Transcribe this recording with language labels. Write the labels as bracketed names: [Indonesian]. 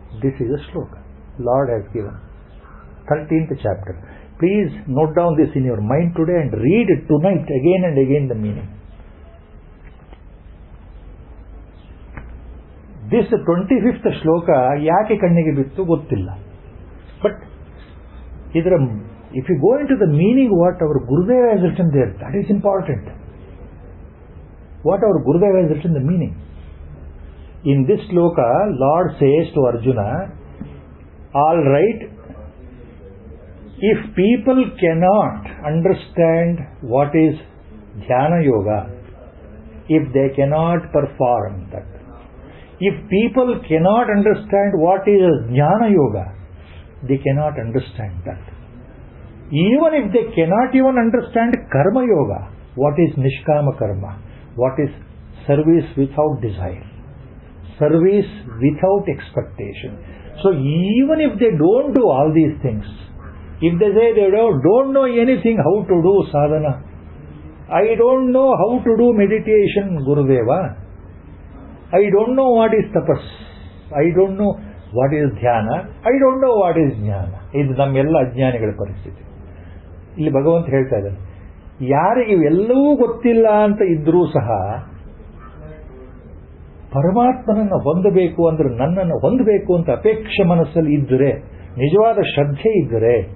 [English] This is a shloka Lord has given. 13th chapter. Please note down this in your mind today and read it tonight again and again the meaning. [Kannada] This 25th ಶ್ಲೋಕ ಯಾಕೆ ಕಣ್ಣಿಗೆ ಬಿತ್ತು ಗೊತ್ತಿಲ್ಲ. [English] But ಇದರ if you go in to the meaning what our Gurudeva has written there, that is important. What our Gurudeva has written the meaning. In this shloka, Lord says to Arjuna, all right, if people cannot understand what is Dhyana Yoga, if they cannot perform that, if people cannot understand what is Jnana Yoga, they cannot understand that. Even if they cannot even understand Karma Yoga, what is Nishkama Karma, what is service without desire, service without expectation. So even if they don't do all these things, if they say they don't know anything how to do sadhana, I don't know how to do meditation, Gurudeva, I don't know what is tapas, I don't know what is dhyana, I don't know what is jnana. [Kannada] ಇದು ನಮ್ಮೆಲ್ಲ ಅಜ್ಞಾನಿಗಳ ಪರಿಸ್ಥಿತಿ. ಇಲ್ಲಿ ಭಗವಂತ ಹೇಳ್ತಾ ಇದ್ದಾನೆ, ಯಾರಿಗೆ ಇವೆಲ್ಲವೂ ಗೊತ್ತಿಲ್ಲ ಅಂತ ಇದ್ರೂ ಸಹ ಪರಮಾತ್ಮನನ್ನು ಹೊಂದಬೇಕು ಅಂದ್ರೆ, ನನ್ನನ್ನು ಹೊಂದಬೇಕು ಅಂತ ಅಪೇಕ್ಷೆ ಮನಸ್ಸಲ್ಲಿ ಇದ್ದರೆ, ನಿಜವಾದ ಶ್ರದ್ಧೆ ಇದ್ರೆ,